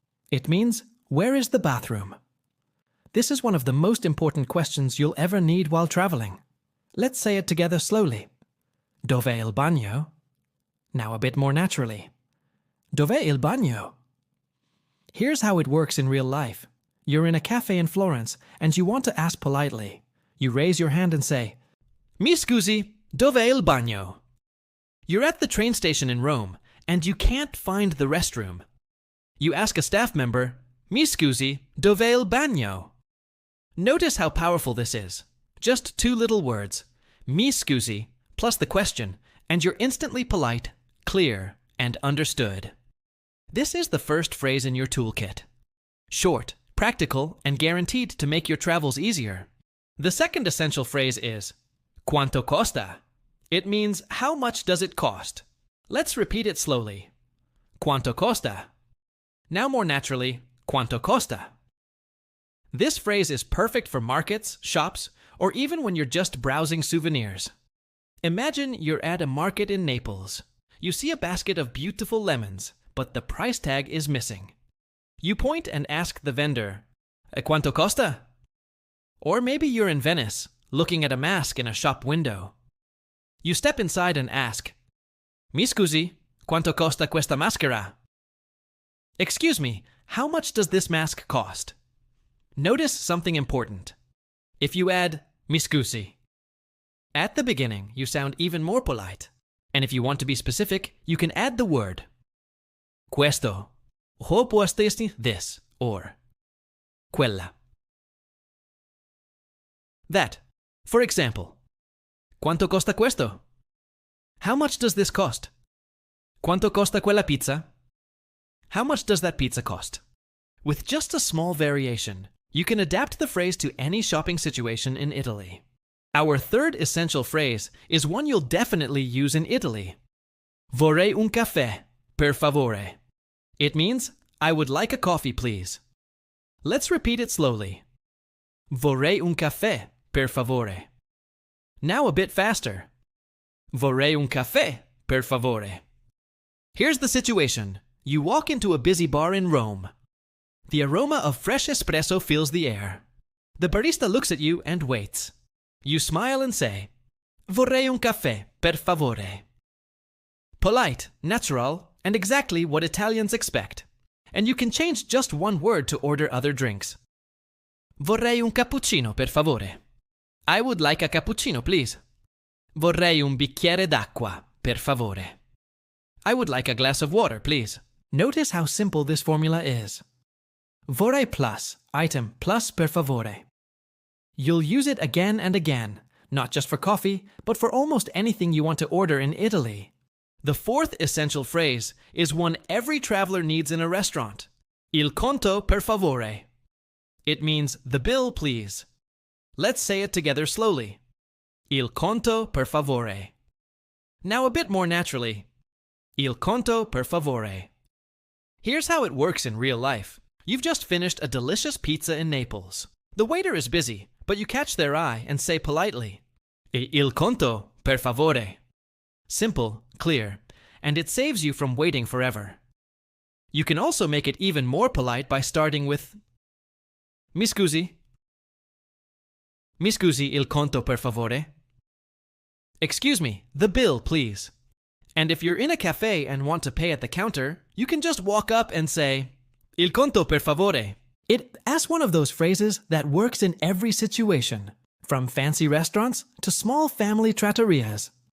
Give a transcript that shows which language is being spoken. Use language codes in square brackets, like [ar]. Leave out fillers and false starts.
[en] It means, where is the bathroom? This is one of the most important questions you'll ever need while traveling. Let's say it together slowly. [it] Dov'è il bagno? [en] Now a bit more naturally. [it] Dov'è il bagno? [en] Here's how it works in real life. You're in a cafe in Florence and you want to ask politely. You raise your hand and say, [it] Mi scusi, dov'è il bagno? [en] You're at the train station in Rome and you can't find the restroom. You ask a staff member, [it] Mi scusi, dov'è il bagno? [en] Notice how powerful this is. Just two little words, [it] mi scusi, [en] plus the question, and you're instantly polite, clear, and understood. This is the first phrase in your toolkit. Short, practical, and guaranteed to make your travels easier. The second essential phrase is [it] Quanto costa? [en] It means how much does it cost? Let's repeat it slowly. [it] Quanto costa? [en] Now more naturally, [it] Quanto costa? [en] This phrase is perfect for markets, shops, or even when you're just browsing souvenirs. Imagine you're at a market in Naples. You see a basket of beautiful lemons, but the price tag is missing. You point and ask the vendor, [it] Quanto costa? [en] Or maybe you're in Venice, looking at a mask in a shop window. You step inside and ask, [it] Mi scusi, quanto costa questa maschera? [en] Excuse me, how much does this mask cost? Notice something important. If you add [it] mi scusi [en] at the beginning, you sound even more polite. And if you want to be specific, you can add the word questo, or può essere this, or quella. That. For example, [it] quanto costa questo? [en] How much does this cost? [it] Quanto costa quella pizza? [en] How much does that pizza cost? With just a small variation, you can adapt the phrase to any shopping situation in Italy. Our third essential phrase is one you'll definitely use in Italy. [it] Vorrei un caffè, per favore. [en] It means, I would like a coffee, please. Let's repeat it slowly. [it] Vorrei un caffè, per favore. [en] Now a bit faster. [it] Vorrei un caffè, per favore. [en] Here's the situation. You walk into a busy bar in Rome. The aroma of fresh espresso fills the air. The barista looks at you and waits. You smile and say, Vorrei un caffè, per favore. Polite, natural, and exactly what Italians expect. And you can change just one word to order other drinks. [it] Vorrei un cappuccino, per favore. [en] I would like a cappuccino, please. [it] Vorrei un bicchiere d'acqua, per favore. [en] I would like a glass of water, please. Notice how simple this formula is. Vorrei plus, item plus [it] per favore. [en] You'll use it again and again, not just for coffee, but for almost anything you want to order in Italy. The fourth essential phrase is one every traveler needs in a restaurant. [it] Il conto per favore. [en] It means the bill, please. Let's say it together slowly. [it] Il conto per favore. [en] Now a bit more naturally. [it] Il conto per favore. [en] Here's how it works in real life. You've just finished a delicious pizza in Naples. The waiter is busy, but you catch their eye and say politely, [it] Il conto per favore. [en] Simple, clear, and it saves you from waiting forever. You can also make it even more polite by starting with [it] Mi scusi? Mi scusi il conto per favore? [en] Excuse me, the bill, please. And if you're in a cafe and want to pay at the counter, you can just walk up and say, [it] Il conto per favore. [en] That's one of those phrases that works in every situation, from fancy restaurants to small family trattorias.